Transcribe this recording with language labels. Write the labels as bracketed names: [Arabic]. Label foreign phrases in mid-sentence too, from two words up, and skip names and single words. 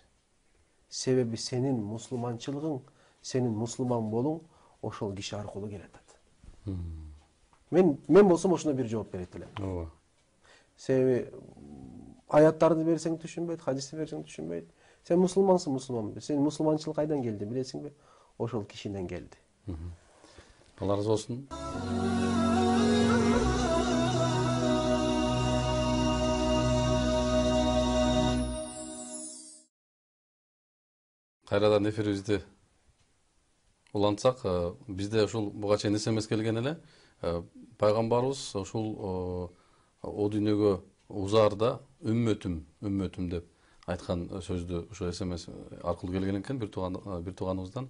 [Kyrgyz] Себеби сенин мусулманчылыгың, сенин мусулман болуң ошол киши аркылуу келатат. Мен болсом ошондой бир жооп берет элем. Ооба. Себеби аяттарды берсең түшүнбөйт, хадисти берсең түшүнбөйт. Сен мусулмансың, мусулманбы? Сен мусулманчылык кайдан келди, билесиңби? Ошол кишиден келди. [Turkish] Allah razı olsun. [Kyrgyz] Кайрадан эфирибизди улантсак, бизде ушул буга чейин СМС келген эле. Пайгамбарыбыз ушул о дүйнөгө узаарда үммөтүм деп айткан сөздү ушу СМС аркылуу келген экен бир тууганыбыздан.